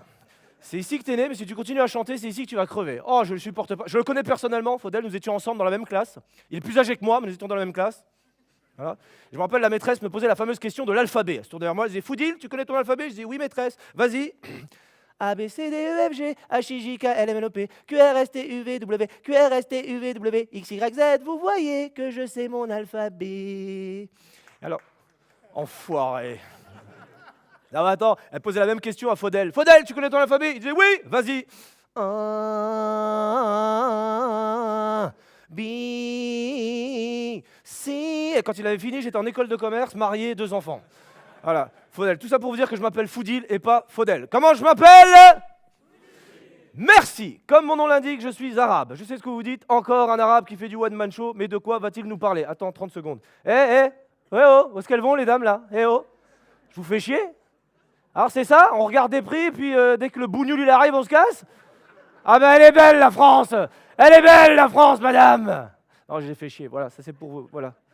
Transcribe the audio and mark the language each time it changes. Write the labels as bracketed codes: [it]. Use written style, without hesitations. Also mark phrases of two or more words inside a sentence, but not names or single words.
[fr] C'est ici que t'es né, mais si tu continues à chanter, c'est ici que tu vas crever. Oh, je le supporte pas. Je le connais personnellement, Faudel, nous étions ensemble dans la même classe. Il est plus âgé que moi, mais nous étions dans la même classe. Voilà. Je me rappelle, la maîtresse me posait la fameuse question de l'alphabet. Elle se tournait vers moi, elle disait, Foudil, tu connais ton alphabet? Je disais, oui, maîtresse, vas-y. A, B, C, D, E, F, G, H, I, J, K, L, M, N, O, P, Q, R, S, T, U, V, W, Q, R, S, T, U, V, W, X, Y, Z. Vous voyez que je sais mon alphabet. Alors, enfoiré. Non, mais attends, elle posait la même question à Faudel. Faudel, tu connais ton alphabet? Il disait oui, vas-y. B, C. Et quand il avait fini, j'étais en école de commerce, marié, 2 enfants. Voilà, Faudel. Tout ça pour vous dire que je m'appelle Foudil et pas Faudel. Comment je m'appelle? Merci. Comme mon nom l'indique, je suis arabe. Je sais ce que vous dites. Encore un arabe qui fait du one-man show. Mais de quoi va-t-il nous parler? Attends, 30 secondes. Oh, où est-ce qu'elles vont les dames là? Oh, je vous fais chier? Alors c'est ça? On regarde des prix, puis dès que le bougnoul il arrive, on se casse? Ah ben elle est belle la France! Elle est belle la France, madame! Non, je l'ai fait chier, voilà, ça c'est pour vous, voilà.